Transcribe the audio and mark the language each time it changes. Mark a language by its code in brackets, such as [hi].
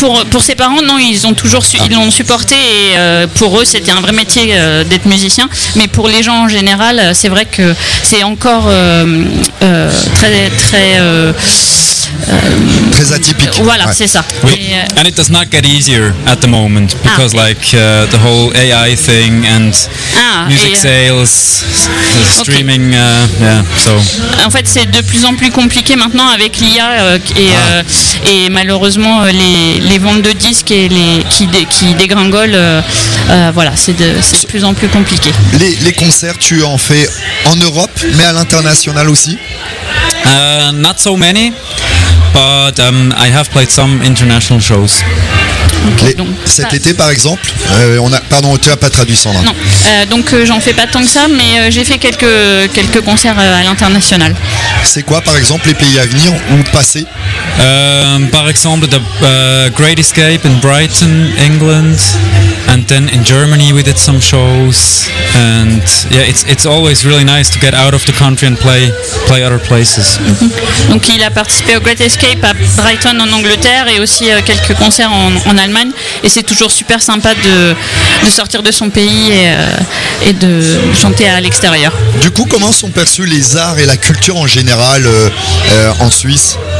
[fr] pour ses parents, non, ils ont toujours ils l'ont supporté, et pour eux, c'était un vrai métier d'être musicien. Mais pour les gens en général, c'est vrai que c'est encore très atypique. Voilà, c'est ça. Oui. [en] And it does not get easier at the moment because like the whole AI thing and music sales, streaming, so. [fr] En fait, c'est de plus en plus compliqué maintenant avec l'IA et malheureusement les ventes de disques et les qui dégringolent. C'est de plus en plus compliqué. Les concerts, tu en fais en Europe, mais à l'international aussi? [en] Not so many. But I have played some international shows. [fr] Okay, donc, cet été, par exemple, tu n'as pas traduit, Sandra. Non, j'en fais pas tant que ça, mais j'ai fait quelques concerts à l'international. C'est quoi, par exemple, les pays à venir ou passés? Par exemple, [en] the Great Escape in Brighton, England, and then in Germany we did some shows. And yeah, it's always really nice to get out of the country and play other places. [fr] Donc, il a participé au Great Escape à Brighton en Angleterre et aussi quelques concerts en Allemagne, et c'est toujours super sympa de sortir de son pays et de chanter à l'extérieur. Du coup, comment sont perçus les arts et la culture en général en Suisse?